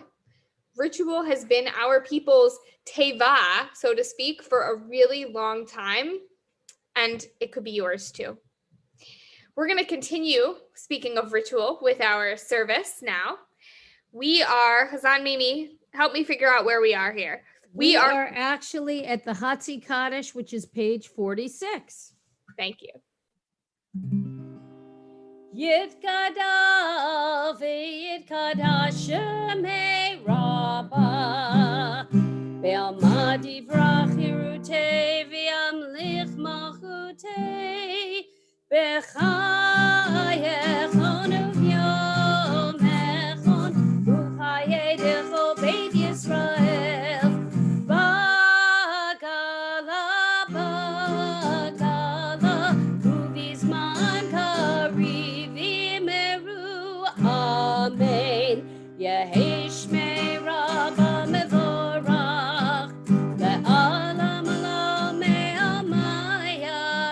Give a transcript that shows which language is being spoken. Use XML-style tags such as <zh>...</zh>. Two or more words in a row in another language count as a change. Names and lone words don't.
<en>Ritual has been our people's teva, so to speak, for a really long time, and it could be yours too. We're going to continue, speaking of ritual, with our service now. We are, Hazan Mimi, help me figure out where we are here. We are actually at the Hatzi Kaddish, which is page 46. Thank you.</en> <arc>יתגדל ויתקדש שמיה רבא בעלמא די ברא כרעותיה וימליך מלכותיה בחייכון וביומיכון ובחיידכל בית ישראל בעגלא ובזמן קריב ואמרו אמן יהא שמיה רבא מברך לעלם עלם עלמיא</arc>